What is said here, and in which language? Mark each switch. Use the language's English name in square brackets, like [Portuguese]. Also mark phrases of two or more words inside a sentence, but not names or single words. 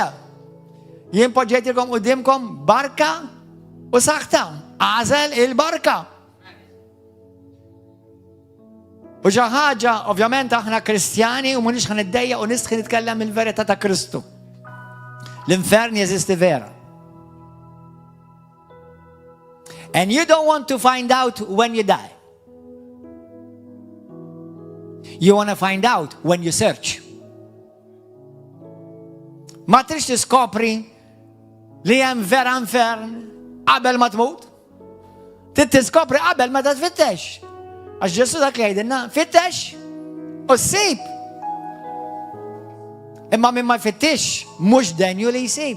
[Maltese] Jien poġġejtilkom qudiemkom barka u saħta. Għażel il-barka. U xi ħaġa, ovvjament aħna Kristjani u mhux ħaniddejja u nistħi nitkellem il-verità ta' Kristu. L-infern jeżisti vera. [English] And you don't want to find out when you die. You want to find out when you search. [Maltese] Ma trix tiskopri li hemm vera infern qabel ma tmut. Tiskopri qabel ma tfittex. Għax Ġesu dak li jgħidilna, fittex u ssib. Imma min ma jfittix mhux denju li jsib.